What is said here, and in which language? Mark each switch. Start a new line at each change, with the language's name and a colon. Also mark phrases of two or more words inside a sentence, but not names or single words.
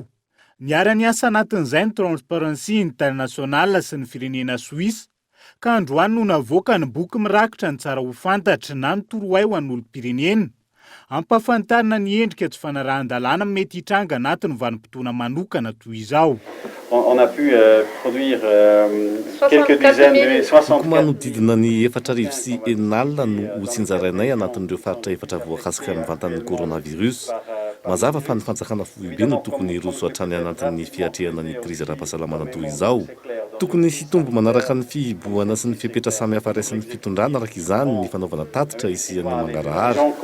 Malagasy: Niara-ny asa anatin'izay ny Transparency International sy ny firenena Suisse ka androany no navoaka ny boky mirakitra ny tsara ho fantatra na ny torohay ho an'olom-pirenena ampahafantarina ny endrika tsy fanarahan-dalàna mety hitranga anatin'ny vanim-potoana manokana toy izao.
French: On a pu produire quelques dizaines de 64
Malagasy: manodidina ny 4,4 no hotsinjarainay anatin'ireo faritra efatra voakasika ny vantan'ny coronavirus. Mazava fa ny fanjakana fohibe no tokony roso hatrany anatin'ny fiatrehana ny krizy ara-pahasalamana toy izao. Tokony hitombo manaraka ny fihiboana sy ny fipetra samy hafa raisin'ny fitondrana araka izany ny fanaovana tatitra isian'ny mangarahara.